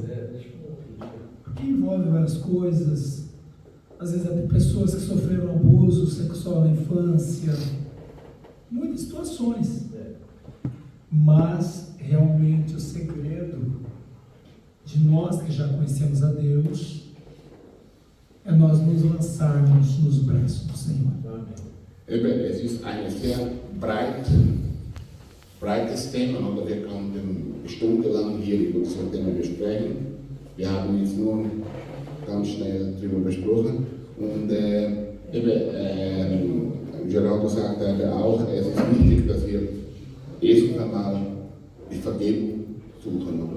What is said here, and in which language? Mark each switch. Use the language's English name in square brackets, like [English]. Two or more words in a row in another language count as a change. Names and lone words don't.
[Portuguese] Porque envolve várias coisas, às vezes até pessoas que sofreram abuso sexual na infância, muitas situações. Mas realmente o segredo de nós que já conhecemos a Deus é nós nos lançarmos nos braços do Senhor. [German] Eben, es ist ein sehr breites Thema, oder wir könnten stundenlang hier über das Thema besprechen. Wir haben jetzt nur ganz schnell darüber besprochen. Und Gerardo sagte auch, es ist wichtig, dass wir erst einmal die Vergebung suchen, oder?